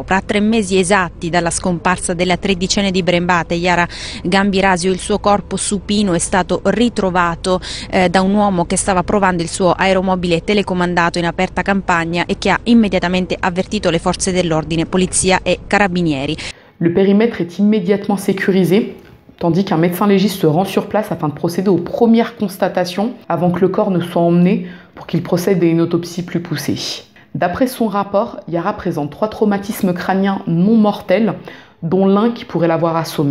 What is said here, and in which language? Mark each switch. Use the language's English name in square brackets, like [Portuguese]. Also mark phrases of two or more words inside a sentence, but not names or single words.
[Italian] A 3 mesi esatti dalla scomparsa della 13enne di Brembate, Yara Gambirasio, il suo corpo supino è stato ritrovato da un uomo che stava provando il suo aeromobile telecomandato in aperta campagna e che ha immediatamente avvertito le forze dell'ordine, polizia e carabinieri. [French] Le périmètre est immédiatement sécurisé, tandis qu'un médecin légiste se rend sur place afin de procéder aux premières constatations avant que le corps ne soit emmené pour qu'il procède à une autopsie plus poussée. D'après son rapport, Yara présente 3 traumatismes crâniens non mortels, dont l'un qui pourrait l'avoir assommé.